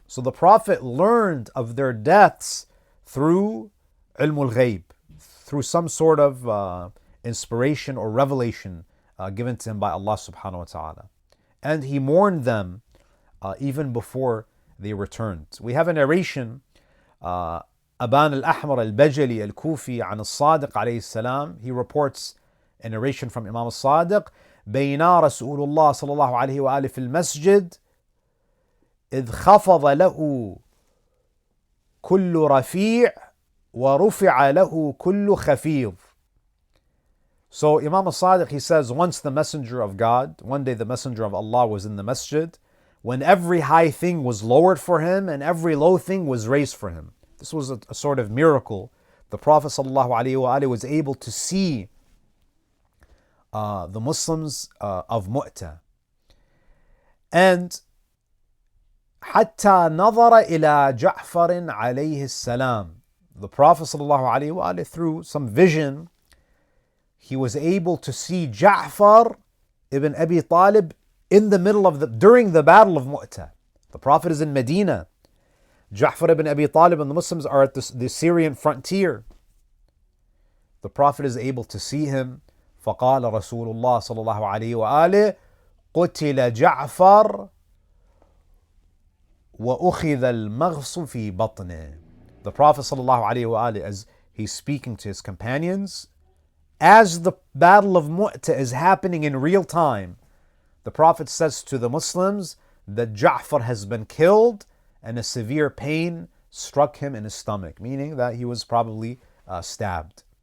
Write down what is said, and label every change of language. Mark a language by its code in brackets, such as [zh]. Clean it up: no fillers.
[en] So the Prophet learned of their deaths through ilmul ghayb, through some sort of inspiration or revelation given to him by Allah subhanahu wa ta'ala. And he mourned them even before they returned. We have a narration, Aban al-Ahmar al-Bajali al-Kufi an al-Sadiq alayhi salam. He reports a narration from Imam al-Sadiq. [ar] بينا رسول الله صلى الله عليه وآله في المسجد إذ خفض له كل رفيع ورفع له كل خفيض. [en] So Imam al-Sadiq, he says, once the messenger of God, one day the messenger of Allah was in the masjid, when every high thing was lowered for him and every low thing was raised for him. This was a sort of miracle. The Prophet ﷺ was able to see the Muslims of Mut'ah. [ar] And حتى نظر إلى جعفر عليه السلام. [en] The Prophet ﷺ, through some vision, he was able to see Jaffer ibn Abi Talib in the middle of during the Battle of Mutah. The Prophet is in Medina. Jaffer ibn Abi Talib and the Muslims are at the Syrian frontier. The Prophet is able to see him. [ar] فقال رسول الله صلى الله عليه وآله قتل جعفر وأخذ المغص في بطنه. [en] The Prophet [ar] صلى الله عليه وآله, [en] as he's speaking to his companions, as the Battle of Mutah is happening in real time, the Prophet says to the Muslims that Ja'far has been killed and a severe pain struck him in his stomach, meaning that he was probably stabbed.